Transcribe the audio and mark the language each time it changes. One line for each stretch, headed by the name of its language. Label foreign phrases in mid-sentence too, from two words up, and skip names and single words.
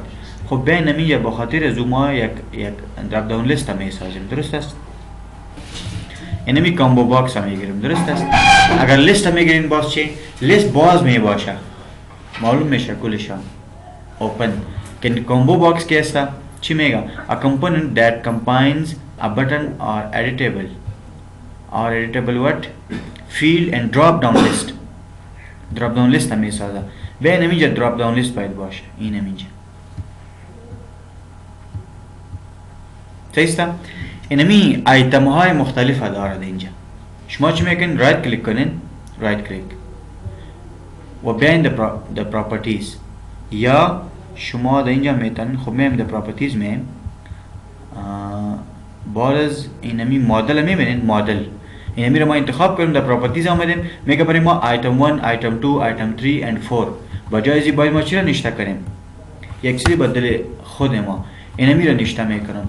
Persian: خب بین اینجا به خاطر از ما یک
English: drop down list
Persian: می سازیم، درست است؟ اینمی
English: combo box
Persian: هم میگیریم، درست است؟ اگر لیست هم میگیریم باز چی؟ لیست باز می باشه، معلوم میشه کلشان اوپن. که
English: combo box
Persian: که است چی میگه؟
English: A component that combines a button or editable what? Field and drop down list. drop down list
Persian: هم میسازه. به اینجا
English: drop down list
Persian: باید باشه، این اینجا. صحیح است؟ اینمی آیتم های مختلف دارد اینجا. شما چی میکنین؟
English: right click
Persian: کنین،
English: right click
Persian: و بیاین
English: the properties
Persian: یا شما در اینجا میتونین. خب میم در پراپرتیز میم بارز اینمی مدل میبینین، مدل اینمی رو ما انتخاب کنیم. در پراپرتیز آمدیم میگه برای ما
English: item 1 item 2 item 3 and 4.
Persian: بجای ازی باید ما چی رو نشته کنیم؟ یک چیزی بدل خود ما اینمی رو نشته میکنم.